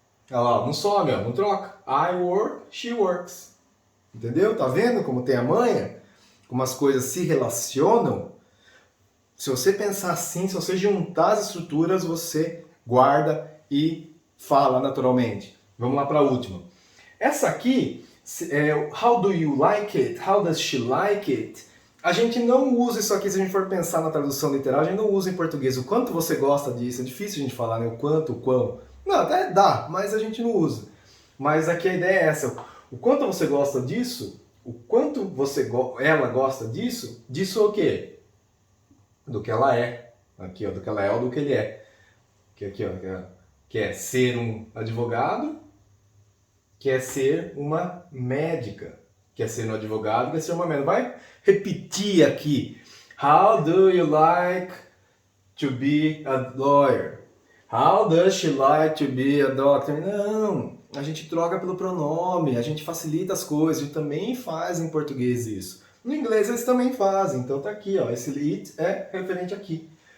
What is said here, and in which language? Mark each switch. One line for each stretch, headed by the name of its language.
Portuguese: Olha lá, não some, ó, não troca.
English: I work, she works.
Portuguese: Entendeu? Tá vendo como tem a manha? Como as coisas se relacionam? Se você pensar assim, se você juntar as estruturas, você guarda e fala naturalmente. Vamos lá para a última. Essa aqui,
English: how do you like it? How does she like it?
Portuguese: A gente não usa isso aqui, se a gente for pensar na tradução literal, a gente não usa em português. O quanto você gosta disso? É difícil a gente falar, né? O quanto, o quão. Não, até dá, mas a gente não usa. Mas aqui a ideia é essa. O quanto você gosta disso, o quanto ela gosta disso, disso o quê? Do que ela é. Aqui, ó, do que ela é ou do que ele é. Que aqui, ó, que é ser um advogado, quer ser uma médica. Quer ser um advogado, quer ser uma médica. Vai repetir aqui.
English: How do you like to be a lawyer? How does she like to be a doctor?
Portuguese: Não, a gente troca pelo pronome, a gente facilita as coisas, a gente também faz em português isso. No inglês eles também fazem, então tá aqui, ó, esse it é referente aqui.